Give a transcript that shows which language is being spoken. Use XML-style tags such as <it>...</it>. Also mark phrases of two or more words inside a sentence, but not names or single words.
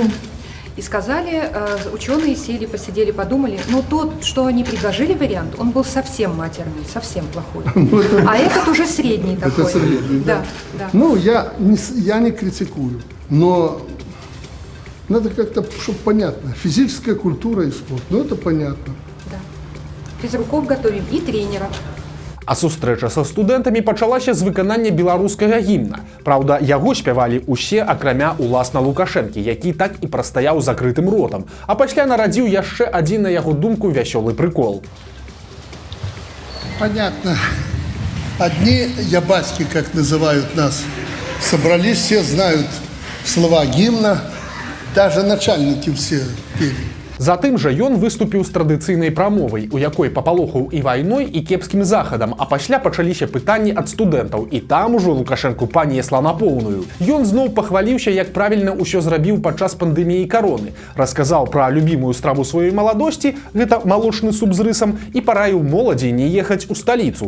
<ru>И сказали, ученые сели, посидели, подумали, но тот, что они предложили вариант, он был совсем матерный, совсем плохой. А этот уже средний такой. Это средний, да. Да. Ну, я не критикую, но надо как-то, чтобы понятно. Физическая культура и спорт, ну это понятно. Да. Физруков готовим и тренеров.</ru> <be>А сустрэча са студэнтамі пачалася з выканання беларускага гімна. Праўда, яго спявалі ўсе, акрамя уласна Лукашэнкі, які так і прастаяў закрытым ротам, а пасля нарадзіў яшчэ адзін, на яго думку, вясёлы прыкол.</be> <ru>Понятно. Одни ябаськи, как называют нас, собрались, все знают слова гимна, Даже начальники все пели.</ru> <be>Затым жа ён выступіў з традыцыйнай прамовай, у якой папалохаў і вайной, і кепскім захадам, а пасля пачаліся пытанні ад студэнтаў, і там ужо Лукашэнку панесла на поўную. Ён зноў пахваліўся, як правільна ўсё зрабіў падчас пандэміі кароны, расказаў пра любімую страву сваёй маладосці, гэта малочны суп з рысам, і параіў моладзі не ехаць у сталіцу.</be>